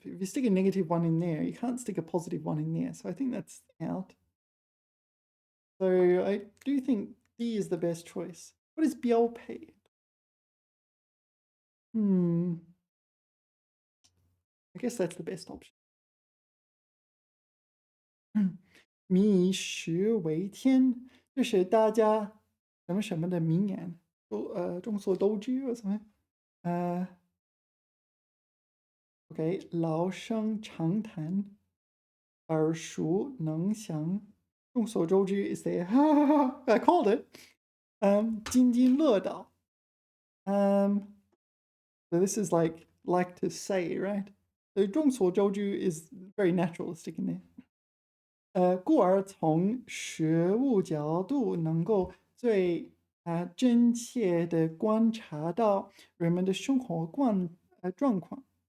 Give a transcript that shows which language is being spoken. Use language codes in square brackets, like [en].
[en] If you stick a negative one in there, you can't stick a positive one in there. So I think that's out. So I do think D is the best choice. What is Biaopei? I guess that's the best option. [zh] 民以食为天，这是大家什么什么的名言，众所周知 [en] or something. [zh] OK， 老生常谈，耳熟能详，众所周知 [en] is there. I called it. [zh] 津津乐道. [en] So this is like to say, right? So 众所周知 is very natural to stick in there. [zh] 故而从实物角度能够最真切的观察到人们的生活状况。